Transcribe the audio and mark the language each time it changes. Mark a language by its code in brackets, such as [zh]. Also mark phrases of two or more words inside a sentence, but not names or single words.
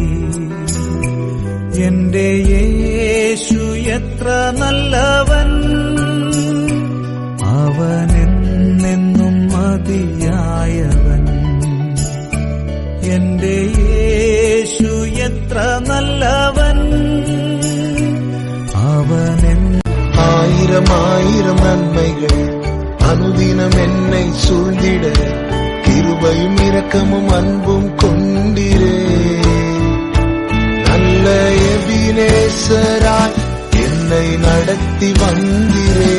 [ml] എന്റെ യേശു എത്ര നല്ലവൻ, അവനെന്നെന്നും മതിയായവൻ. എന്റെ യേശു എത്ര നല്ലവൻ, അവനെന്നും. [ta] ஆயிரம் ஆயிரம் நன்மைகள் அனுதினம் என்னை சூழ்ந்திட கிருபையும் இரக்கமும் அன்பும் கொண்டிரே. நல்ல எபினேசராய் என்னை நடத்தி வந்திரே.